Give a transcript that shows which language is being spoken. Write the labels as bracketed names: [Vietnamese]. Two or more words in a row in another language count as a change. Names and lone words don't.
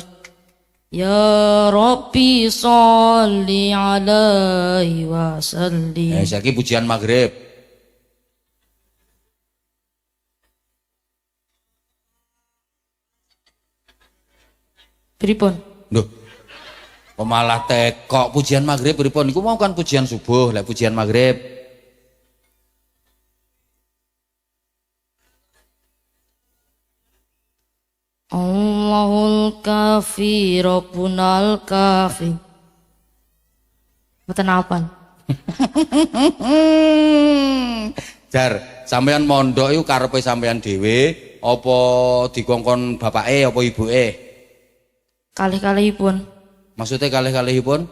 [Arabic] Ya Rabbi sholli alaihi wasallim. [Javanese] Saiki pujian maghrib. Pripun? Duh. Kok malah tekok pujian maghrib pripun? Iku mau kan pujian subuh, lek pujian maghrib. [Arabic] Allahul kafi Rabbunal kafi. [Javanese] Mboten apal. Jar, sampean mondok iku karepe sampean dhewe apa dikongkon bapake apa ibuke? Kalih-kalihipun. Maksudnya kalih-kalihipun?